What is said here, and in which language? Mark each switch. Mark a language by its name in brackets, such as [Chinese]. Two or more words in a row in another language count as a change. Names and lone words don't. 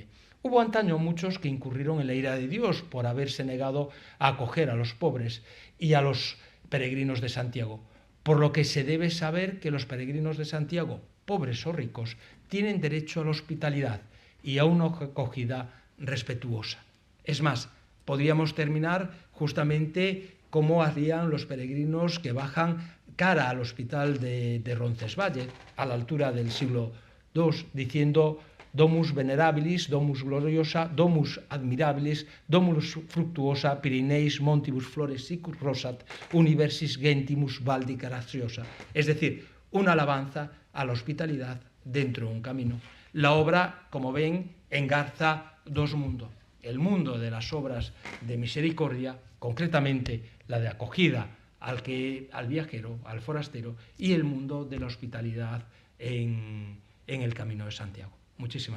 [Spanish] Hubo antaño muchos que incurrieron en la ira de Dios por haberse negado a acoger a los pobres y a los peregrinos de Santiago, por lo que se debe saber que los peregrinos de Santiago, pobres o ricos, tienen derecho a la hospitalidad y a una acogida respetuosa. Es más, podríamos terminar justamente como harían los peregrinos que bajan cara al hospital de Roncesvalles, a la altura del siglo II, diciendo: [Latin] Domus venerabilis, domus gloriosa, domus admirabilis, domus fructuosa, Pirineis montibus flores sicus rosat, universis gentimus valdi graciosa. [Spanish] Es decir, una alabanza a la hospitalidad dentro de un camino. La obra, como ven, engarza dos mundos. El mundo de las obras de misericordia, concretamente la de acogida al viajero, al forastero, y el mundo de la hospitalidad en el Camino de Santiago.